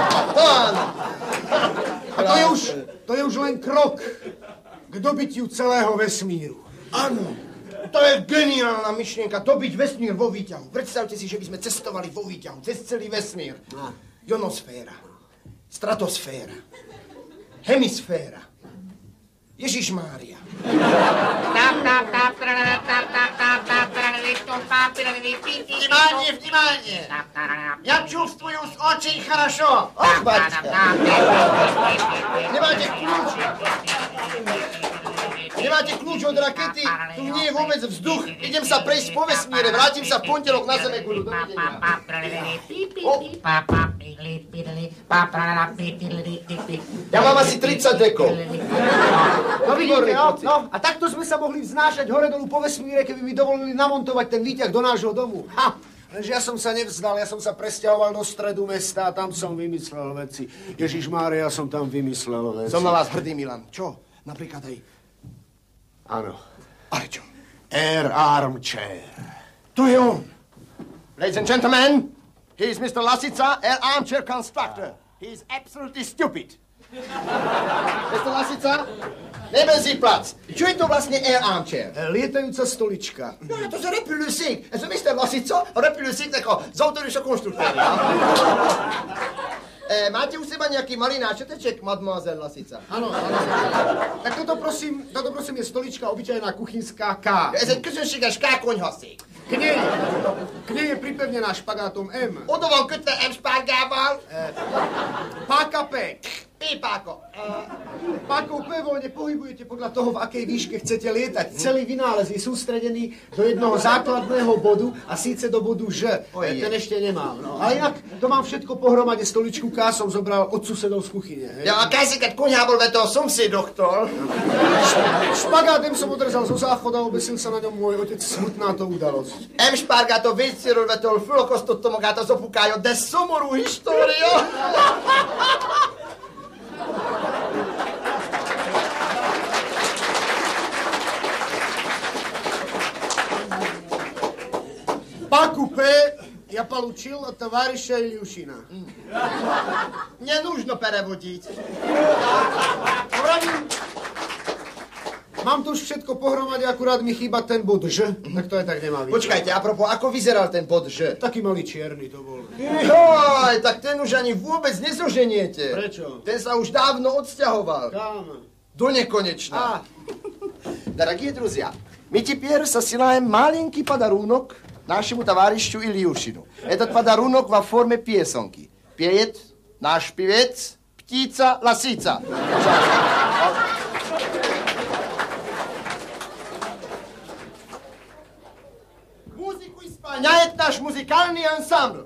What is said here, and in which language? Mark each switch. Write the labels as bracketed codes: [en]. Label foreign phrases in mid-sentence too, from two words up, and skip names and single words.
[sk] A to je už len krok k dobytiu celého vesmíru. Áno, to je geniálna myšlienka, dobiť vesmír vo výťahu. Predstavte si, že by sme cestovali vo výťahu cez celý vesmír. Ionosféra, stratosféra, hemisféra, Ježišmária. [ru] Внимание! Я чувствую очень хорошо. Ах, батюшка! [sk] Nemáte kľúč od rakety, tu nie je vôbec vzduch. Idem sa prejsť po vesmíre, vrátim sa v pondelok na Zemeguľu. Ja mám asi 30 dekov. No vidíte, a takto sme sa mohli vznášať hore-dolu po vesmíre, keby mi dovolili namontovať ten výťah do nášho domu. Lenže ja som sa nevzdal, ja som sa presťahoval do stredu mesta a tam som vymyslel veci. Ježišmária, ja som tam vymyslel veci. Som na vás hrdý, Milan. Čo? Napríklad aj... Áno. Ale čo? Air Armchair. To je on. [en] Ladies and gentlemen, he is Mr. Lasica, Air Armchair Constructor. He is absolutely stupid. Mr. [sk] Lasica, nebezí plac. Čo je to vlastne Air Armchair? Lietajúca stolička. No, to je repulsík. Ja som Mr. Lasica, repulsík tako z autoryšo konštruktéry. Máte u seba nejaký malý náčeteček, mademoiselle Lasica? Áno. Tak toto prosím je stolička obyčajná kuchynská K. [hu] Ez egy közönséges K-konyhaszék. [sk] K nej je pripevnená špagátom M. [hu] Oda van kötve M-spárgával. [sk] Páka P. [hu] P-páka. [sk] Pákou P voľne pohybujete podľa toho, v akej výške chcete lietať. Celý vynález je sústredený do jednoho základného bodu a síce do bodu Ž. Ten ešte nemám. No. Ale inak to mám všetko pohromade. Stoličku K som zobral od susedov z kuchyne. [hu] Ja, a keď koňhábol vetol somsiedoktól. [sk] Špagátem som odrezal zo záchoda, obesil sa na ňom môj otec. Smutná to udalosť. [hu] M-spárgátot vécéről vetől fölakasztotta magát az apukája, de szomorú história! [sk] Páku P ja [ru] получил от товарища Ильюшина. Не нужно переводить. [sk] Mám tu už všetko pohromade, akurát mi chýba ten bod Ž, tak to aj tak nemá byť. Počkajte, apropos, ako vyzeral ten bod Ž? Taký malý čierny to bol. Joj, tak ten už ani vôbec nezoženiete. Prečo? Ten sa už dávno odsťahoval. Kam? [ru] До неконечно. Дорогие друзья, мы теперь сосылаем маленький подарунок нашему товарищу Ильюшину. Этот подарунок во форме песенки. Пеет наш певец Птица Ласица. Музыку исполняет наш музыкальный ансамбль.